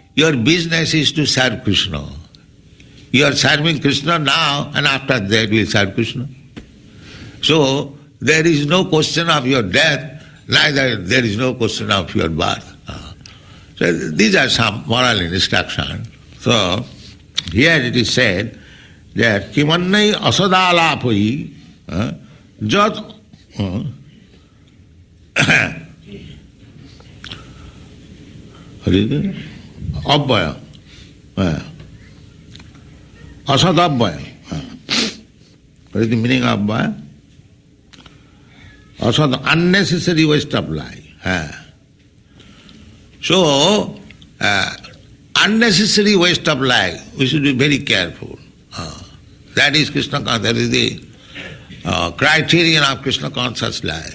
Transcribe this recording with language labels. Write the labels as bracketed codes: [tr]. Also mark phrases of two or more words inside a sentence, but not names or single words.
[en] Your business is to serve Krishna. You are serving Krishna now, and after that you will serve Krishna. So there is no question of your death, neither there is no question of your birth. So these are some moral instructions. So here it is said that [sa] Kimannai asadalapai jat [en] What is it? [sa] Abhaya. Asad abhaya. [en] What is the meaning of abhaya? Asad, unnecessary waste of life. So, unnecessary waste of life, we should be very careful. That is Krishna consciousness, that is the criterion of Krishna conscious life.